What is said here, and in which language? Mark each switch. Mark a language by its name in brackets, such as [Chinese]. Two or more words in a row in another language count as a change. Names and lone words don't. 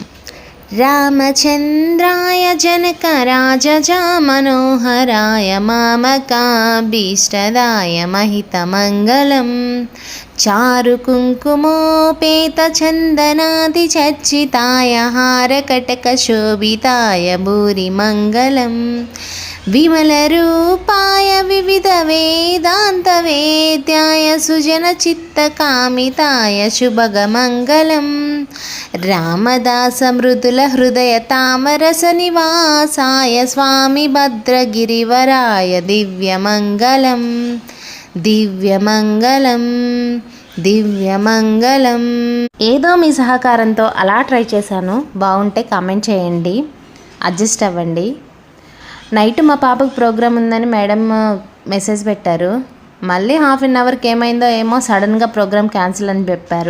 [Sanskrit] रामचंद्राय जनकराजजा मनोहराय मामकाभीष्टदाय महितमङ्गलं चारुकुङ्कुमोपेतचन्दनादिचर्चिताय हारकटकशोभिताय भूरिमङ्गलम् विमलरूपाय विविधवेदान्तवेद्याय सुजनचित्तकामिताय शुभगमङ्गलं रामदासमृदुलहृदयतामरसनिवासाय स्वामी भद्रगिरिवराय दिव्यमङ्गलं दिव्यमङ्गलं దివ్యమంగళం. [Telugu] ఏదో మీ సహకారంతో అలా ట్రై చేశాను. బాగుంటే కామెంట్ చేయండి, అడ్జస్ట్ అవ్వండి. నైట్ మా పాపకు ప్రోగ్రామ్ ఉందని మేడం మెసేజ్ పెట్టారు. మళ్ళీ హాఫ్ అన్ అవర్కి ఏమైందో ఏమో సడన్గా ప్రోగ్రామ్ క్యాన్సిల్ అని చెప్పారు.